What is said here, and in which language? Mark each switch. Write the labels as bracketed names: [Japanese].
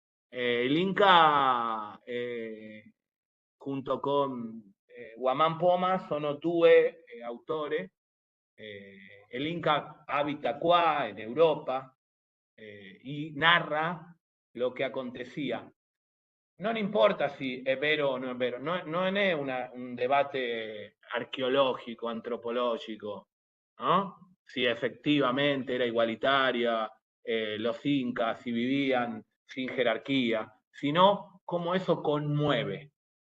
[Spanish] El Inca, junto con Guamán Poma, sono due autori. El Inca habita qua en Europa y narra lo que acontecía. [Italian] Non importa si è vero o non è vero, non è un debate archeologico, antropologico, ¿no? [Spanish] Si efectivamente era igualitaria, los incas, si vivían sin jerarquía, sino cómo eso conmueve.